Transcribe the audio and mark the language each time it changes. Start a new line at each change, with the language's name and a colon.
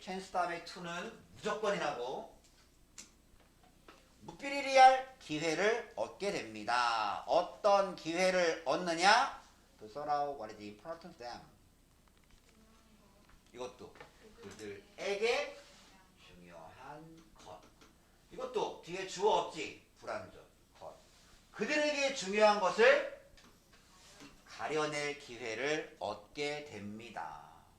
Korean: 찬스 다음에 to는 무조건이라고 무피리리할 기회를 얻게 됩니다. 어떤 기회를 얻느냐?
English: To sort out what is important to them.
Korean: 이것도 그들에게 중요한 것. 이것도 뒤에 주어 없지? 불완전 것. 그들에게 중요한 것을 가려낼 기회를 얻게 됩니다.